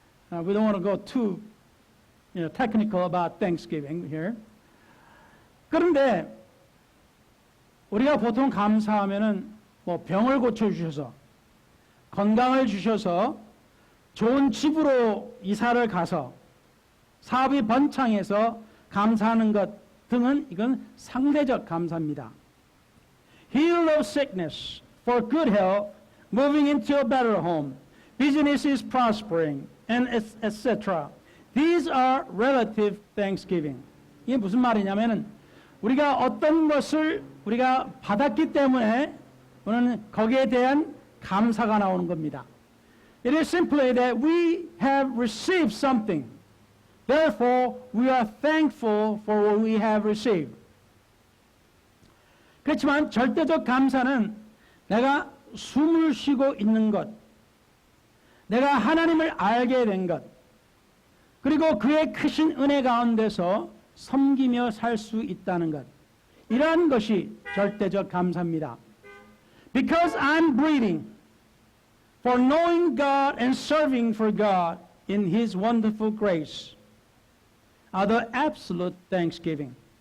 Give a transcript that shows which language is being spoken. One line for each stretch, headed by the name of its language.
English: We don't want to go too technical about Thanksgiving here.
Korean: 그런데 우리가 보통 감사하면은 뭐 병을 고쳐주셔서, 건강을 주셔서, 좋은 집으로 이사를 가서, 사업이 번창해서 감사하는 것 등은 이건 상대적 감사입니다.
English: Heal of sickness, for good health, moving into a better home, business is prospering, and etc. These are relative thanksgiving.
Korean: 이게 무슨 말이냐면은 우리가 어떤 것을 우리가 받았기 때문에 우리는 거기에 대한 감사가 나오는 겁니다.
English: It is simply that we have received something. Therefore, we are thankful for what we have received.
Korean: 그렇지만 절대적 감사는 내가 숨을 쉬고 있는 것, 내가 하나님을 알게 된 것, 그리고 그의 크신 은혜 가운데서 섬기며 살 수 있다는 것, 이러한 것이 절대적 감사입니다.
English: Because I'm breathing, for knowing God and serving for God in His wonderful grace, are the absolute thanksgiving.